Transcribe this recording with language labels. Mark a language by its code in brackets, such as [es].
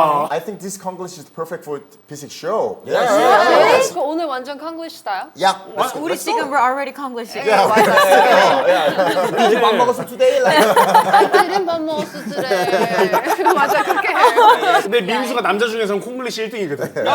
[en] I think this Konglish is perfect for P6 show. [ko] 그 오늘 완전 칸글리시다요? [en] Yeah. [ko] 우리 지금 [en] we're already Konglish. Yeah. Did you [ko] 밥 먹었어 [en] today? [ko] 아들은 밥 먹었어 그래. 맞아 그렇게 해. 근데 민수가 남자 중에서는 콩글리시 1등이거든.